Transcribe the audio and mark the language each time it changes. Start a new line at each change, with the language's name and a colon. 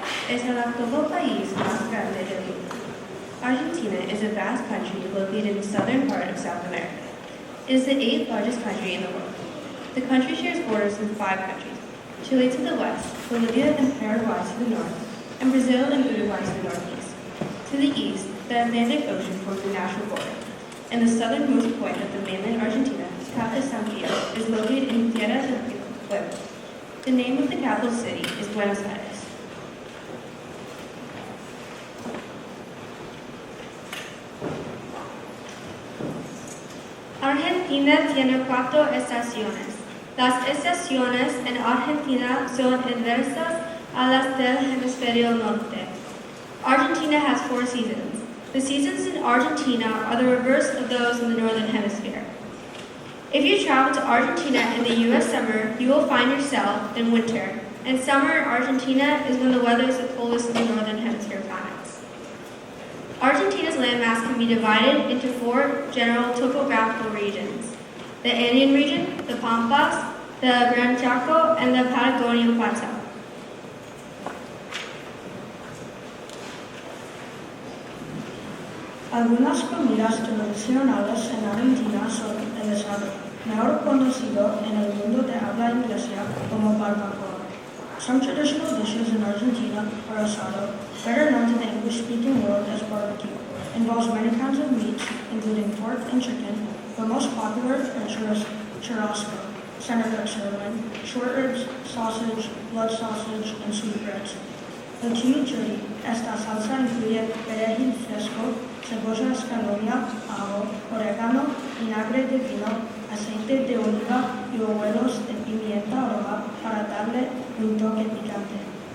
Spanish: Es el octavo país más grande del mundo. Argentina
English: is a vast country located in the southern part of South America. It is the 8th largest country in the world. The country shares borders with 5 countries: Chile to the west, Bolivia and Paraguay to the north, and Brazil and Uruguay to the northeast. To the east, the Atlantic Ocean forms the national border, and the southernmost point of the mainland Argentina, Cape Santiago, is located in Tierra del Fuego. The name of the capital city is Buenos Aires.
Spanish: Argentina tiene 4 estaciones. Las estaciones en Argentina son inversas a las del hemisferio norte.
English: Argentina has 4 seasons. The seasons in Argentina are the reverse of those in the northern hemisphere. If you travel to Argentina in the U.S. summer, you will find yourself in winter, and summer in Argentina is when the weather is the coldest in the northern hemisphere climates. Argentina's landmass can be divided into 4 general topographical regions: the Andean region, the Pampas, the Gran Chaco, and the Patagonian Plateau.
Spanish: Algunas comidas tradicionales en Argentina son el asado, mejor conocido en el mundo de habla inglesa como barbacoa.
English: Some traditional dishes in Argentina are asado, better known to the English-speaking world as barbecue. Involves many kinds of meats, including pork and chicken, but most popular are churrasco, center-cut sirloin, short ribs, sausage, blood sausage, and sweetbreads.
Spanish: El chimichurri, esta salsa incluye perejil fresco, cebolla escalonia, ajo, orégano, vinagre de vino, aceite de oliva y hojuelos de pimienta roja para darle un toque picante.